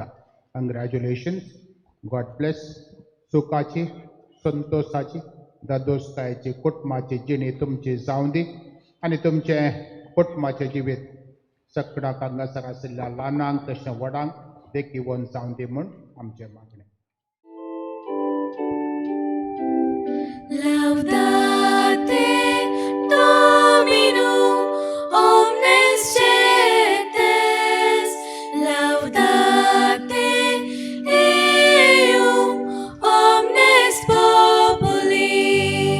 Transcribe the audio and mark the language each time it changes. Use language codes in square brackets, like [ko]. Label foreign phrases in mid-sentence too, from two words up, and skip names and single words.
[en] Congratulations. God bless. [kok] सुखाची संतोषाची दादोस्तायाची कुटुंबाची जिणी तुमची जावं दी आणि तुमचे कुटुंबाचे जिवीत सकडाक हांगासर आशिल्ल्या ल्हानांक तशें व्हडांक देखीवन जावं दी म्हूण आमचे मागणें. [la] Laudate Dominum omnes gentes, laudate Deum omnes populi,